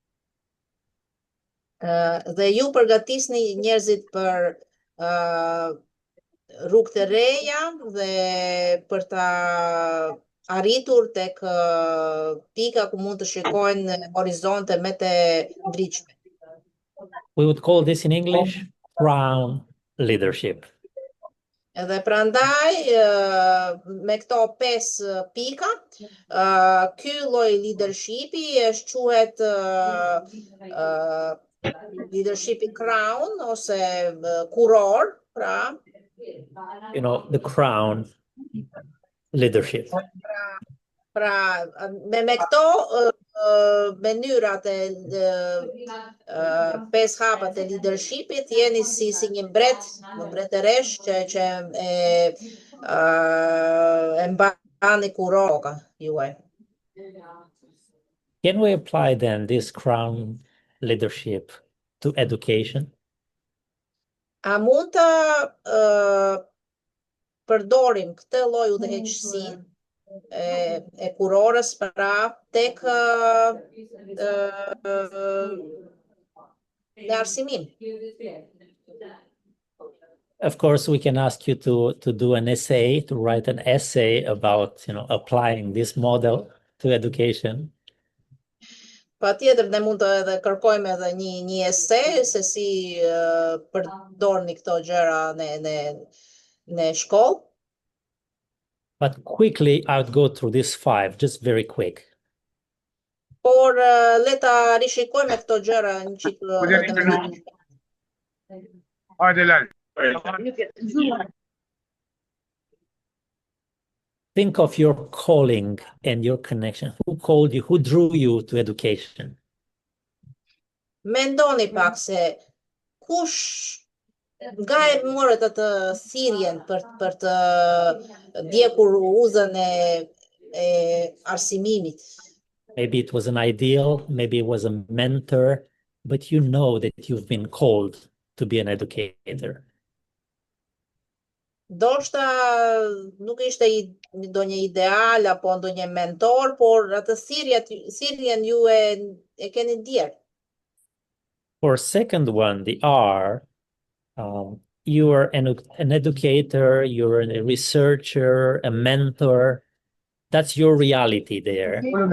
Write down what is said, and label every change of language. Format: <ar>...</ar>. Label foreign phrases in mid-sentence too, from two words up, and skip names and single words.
<sq>Dhe ju përgatisni njerëzit për rrugë të reja dhe për ta arritur tek pika ku mund të shikojnë horizonte më të ndritshme.</sq> <en>We would call this in English crown leadership.</en> <sq>Edhe prandaj me këto 5 pika, ky lloj leadershipi është quhet leadershipi crown ose kuror, pra.</sq> <en>You know, the crown leadership.</en> <sq>Pra, me këto mënyrat e 5 hapat e leadershipit jeni si një mbretëresh që e mbani kuroka juaj.</sq> <en>Can we apply then this crown leadership to education?</en> <sq>A mund të përdorim këtë lloj udhëheqësie e kurorës pra tek në arsimim?</sq> <en>Of course, we can ask you to do an essay, to write an essay about, applying this model to education.</en> <sq>Patjetër ne mund të edhe kërkojmë edhe një ese se si përdorni këto gjëra në shkollë.</sq> <en>But quickly, I would go through this 5, just very quick.</en> <sq>Por le ta rishikojmë këto gjëra një çik.</sq> <en>Think of your calling and your connection. Who called you? Who drew you to education?</en> <sq>Mendoni pak se kush nga e morët atë thirrjen për të ndjekur uzën e arsimimit.</sq> <en>Maybe it was an ideal, maybe it was a mentor, but you know that you've been called to be an educator.</en> <sq>Ndoshta nuk ishte ndonjë ideal apo ndonjë mentor, por atë thirrjen ju e keni ndjerë.</sq> <en>For second one, the R, you are an educator, you're a researcher, a mentor, That's your reality there.</en>